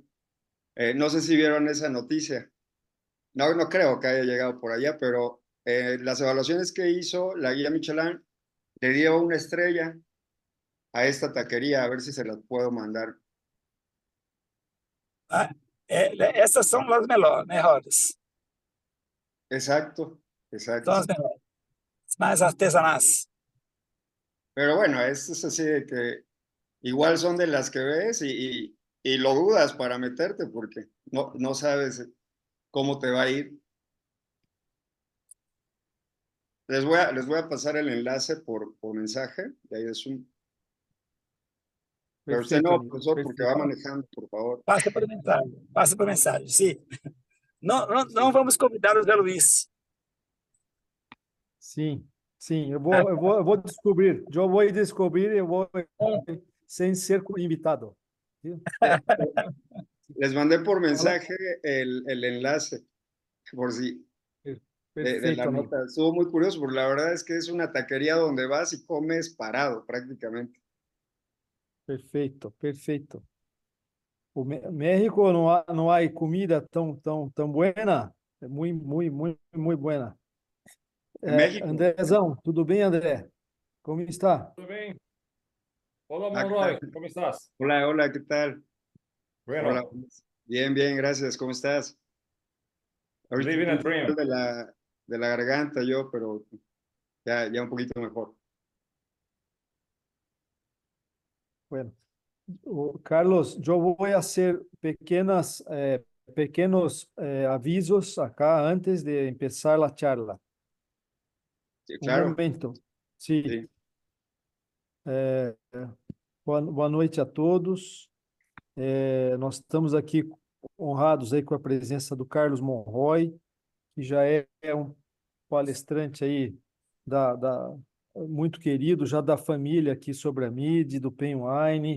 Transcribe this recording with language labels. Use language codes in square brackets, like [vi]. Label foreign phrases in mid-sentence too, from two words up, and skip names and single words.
[es] No sé si vieron esa noticia. No, no creo que haya llegado por allá, pero las evaluaciones que hizo la guía Michelin le dio una estrella a esta taquería, a ver si se las puedo mandar. [pt] Ah, essas são as melhores. [es] Exacto, [pt] São [es] exacto. [pt] as melhores. As mais artesanais. [es] Pero bueno, esto es así de que igual son de las que ves y lo dudas para meterte porque no sabes cómo te va a ir. Les voy a pasar el enlace por mensaje de ahí de Zoom. Pero usted [pt] Perfeito, [es] no, [pt] amigo. [es] profesor, porque va [pt] Perfeito. [es] manejando, por favor. [pt] Passa por mensagem. Passa por mensagem, sim. Não vamos convidar o Zé Luiz. Sim, sim. Eu vou descobrir. Eu vou descobrir, eu vou sem ser invitado. Viu? [es] Les mandé por [pt] Fala. [es] mensaje el enlace, por si de la [pt] Perfeito, amigo. [es] nota. Estuvo muy curioso, porque la verdad es que es una taquería donde vas y comes parado prácticamente. [pt] Perfeito, perfeito. O México não há comida tão buena. É muito buena. [es] En México. [pt] Andrezão, tudo bem, André? Como está? Tudo bem? Olá, Ah, [es] Monroy, ¿cómo estás? Hola, hola, ¿qué tal? Hola. Bueno, Bien, bien, gracias. ¿Cómo estás? Ahorita [en] living a [es] un poco [en] dream. [es] de la garganta yo, pero ya un poquito mejor. Bueno, Carlos, [pt] eu vou fazer pequenos avisos acá [es] antes de empezar [pt] a charla. [es] Sí, [pt] Um [es] claro. [pt] momento. Sim. [es] Sí. [pt] Boa noite a todos. Nós estamos aqui honrados aí com a presença do Carlos Monroy, que já é palestrante aí muito querido, já da família aqui sobre a MID, do Pen Wine.